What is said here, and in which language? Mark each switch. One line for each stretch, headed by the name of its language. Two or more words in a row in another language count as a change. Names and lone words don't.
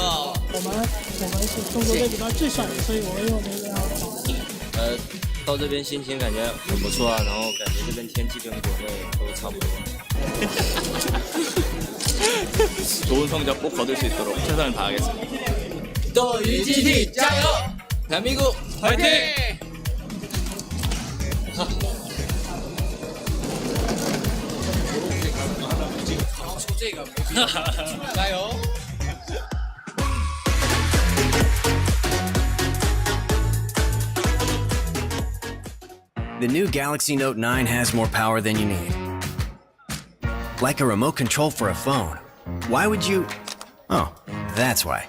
Chinese: 我们是中国队里边最帅的，所以我们用那个。到这边心情感觉很不错啊，然后感觉这边天气跟国内都差不多。
Korean: 좋은 성적 꼭 거둘 수 있도록 최선을 다하겠습니다.
Chinese: 또 UGT加油!
Korean: 대한민국 화이팅!
Chinese: 这个加油！
English: The new Galaxy Note 9 has more power than you need. Like a remote control for a phone. Why would you... Oh, that's why.